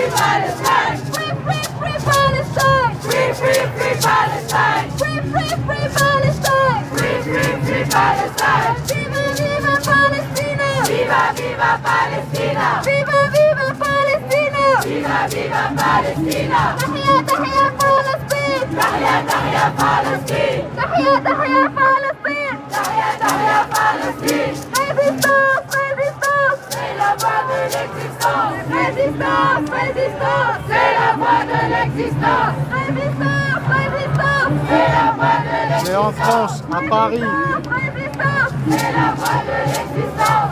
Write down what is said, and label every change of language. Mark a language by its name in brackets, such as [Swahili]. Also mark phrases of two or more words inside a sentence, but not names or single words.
[English] Palestine! Free, free, free Palestine! Free, free, free Palestine! Free, free, free Palestine! Free, free, free Palestine! [Italian] Viva, viva Palestina! Viva, viva Palestina! Viva, viva Palestina! Viva, viva Palestina! [Arabic] تحيا تحيا فلسطين! تحيا تحيا فلسطين! تحيا تحيا فلسطين! تحيا تحيا فلسطين! [French] Résistance, résistance! C'est la voie de l'existence! Résistance, résistance! C'est la voie de l'existence! Résistance, résistance! C'est la voie de l'existence! C'est en France, à Paris. Résistance, c'est la voie de l'existence!